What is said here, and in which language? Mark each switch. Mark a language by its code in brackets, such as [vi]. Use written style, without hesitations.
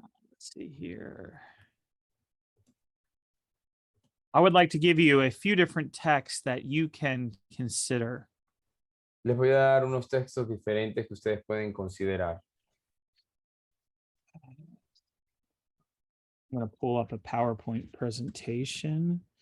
[en] Let's see here. I would like to give you a few different texts that you can consider. [es] Les voy a dar unos textos diferentes que ustedes pueden considerar. [en] I'm going to pull up a PowerPoint presentation.